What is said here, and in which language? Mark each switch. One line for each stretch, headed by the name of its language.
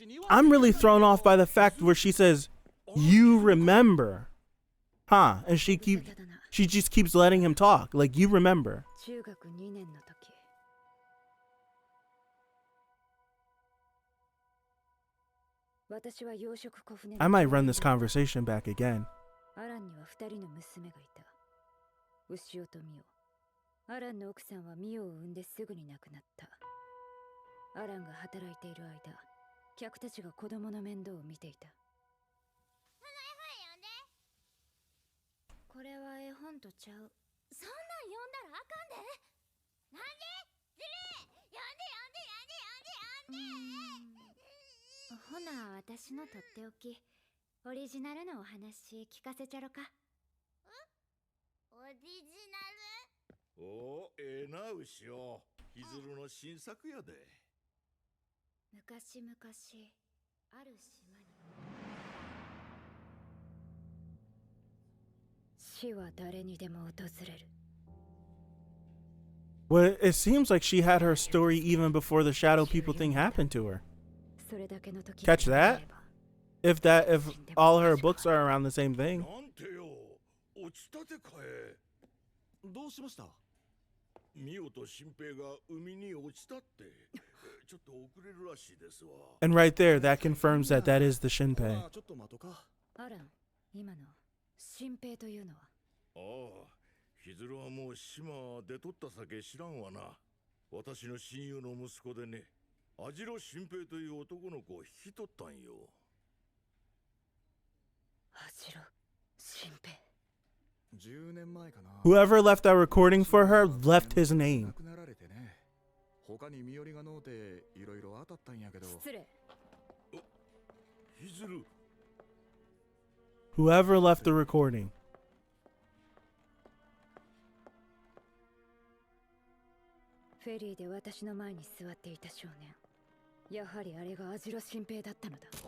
English: I'm really thrown off by the fact where she says, "You remember," huh? And she just keeps letting him talk. Like, you remember.
Japanese: 中学2年の時。私は養殖小舟。
English: I might run this conversation back again.
Japanese: アランには2人の娘がいた。牛尾とミオ。アランの奥さんはミオを産んですぐに亡くなった。アランが働いている間、客たちが子供の面倒を見ていた。これは絵本とちゃう。そんなん読んだらあかんで。なんでずるい。ほな、私のとっておき、オリジナルのお話聞かせちゃろか。オリジナル？おお、な牛尾。ひずるの新作やで。昔々ある島に。死は誰にでも訪れる。
English: Well, it seems like she had her story even before the shadow people thing happened to her. Catch that? If all her books are around the same thing.
Japanese: なんてよ、落ちたてかえ。どうしました？ミオとシンペイが海に落ちたって。ちょっと遅れるらしいですわ。
English: And right there, that confirms that that is the Shinpei.
Japanese: ちょっと待とか。アラン、今の新平というのは。ああ、ひずるはもう島出とった酒知らんわな。私の親友の息子でね、網代新平という男の子を引き取ったんよ。網代新平。 10年前かな。
English: Whoever left that recording for her left his name.
Japanese: 亡くなられてね。他に身寄りがのうていろいろ当たったんやけど。失礼。ひずる。
English: Whoever left the recording.
Japanese: フェリーで私の前に座っていた少年。やはりあれが網代新平だったのだ。